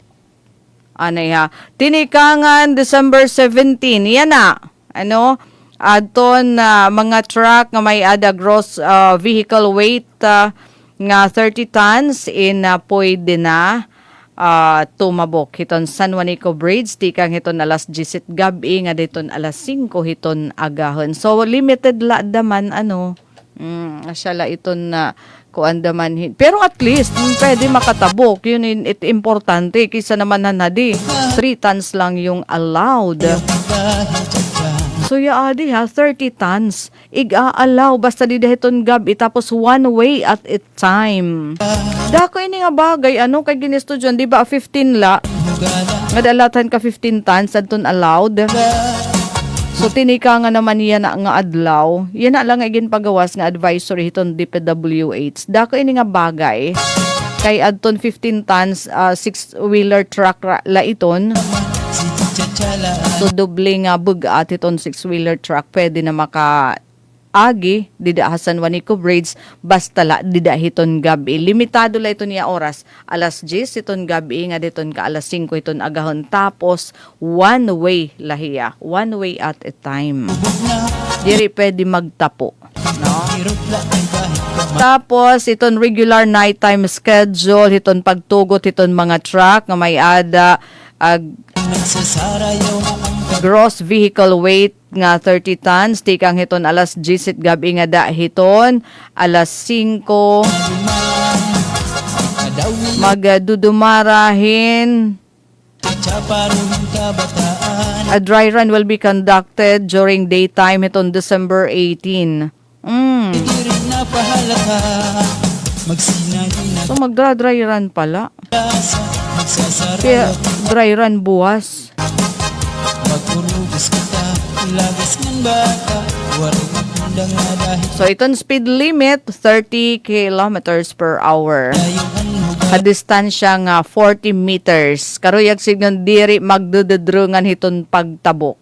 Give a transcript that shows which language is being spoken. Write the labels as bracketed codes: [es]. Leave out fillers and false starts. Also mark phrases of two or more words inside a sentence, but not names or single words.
[war] Tinikangan December 17, yan na, adton mga truck nga may ada [en] gross vehicle weight [war] nga 30 tons pwede na tumabok hiton San Juanico Bridge tikang hiton alas 10 gabi nga diton alas 5 hiton agahon. So limited la daman asyala iton na kuan daman pero [en] at least [war] pwede makatabok yun it importante kaysa naman nanadi 3 tons lang yung allowed. So adi 30 tons iga-allow basta di dahiton gabi tapos [en] one way at a time. [war] Dako ini nga bagay kay ginisto dyan di ba 15 la nga dalatan ka 15 tons adton allowed. So tinika nga naman yan nga adlaw yan na lang igin pagawas nga advisory hiton DPWH. Dako ini nga bagay kay adton 15 tons [en] 6-wheeler truck [war] la iton. So doble nga bugat iton [en] 6-wheeler truck [war] pwede na makaagi dida San Juanico Bridge basta la dida hiton gabi. Limitado la iton niya oras alas 10 iton gabi nga diton ka alas 5 iton agahon tapos [en] one way [war] lahiya. [en] One way at a time. [war] Diri pwede magtapo. No? Tapos iton [en] regular nighttime schedule [war] hiton pagtugot hiton mga truck nga may ada [en] gross vehicle weight [war] nga 30 tons tikang hiton alas 10 gabi nga da hiton alas 5 magdudumarahin. [en] A dry run will be conducted during daytime hiton December 18. [war] So magdra-dry run pala. Kaya [en] dry run [war] buwas. [en] So iton speed limit 30 kilometers per hour. [war] Distansya nga 40 meters. Karuyag signon diri magdududrungan hiton pagtabok.